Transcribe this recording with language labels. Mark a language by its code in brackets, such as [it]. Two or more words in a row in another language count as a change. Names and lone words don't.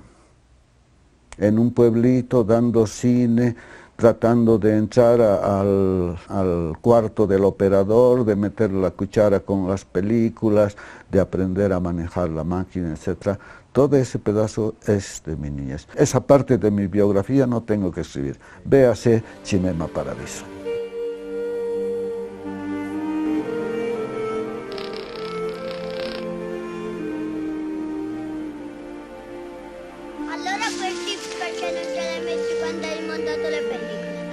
[es] En un pueblito, dando cine, tratando de entrar al cuarto del operador, de meter la cuchara con las películas, de aprender a manejar la máquina, etc. todo ese pedazo es de mi niñez. Esa parte de mi biografía no tengo que escribir. Véase Cinema Paradiso. [it] Allora questi perché non ce l'hai messi quando hai montato le pellicole?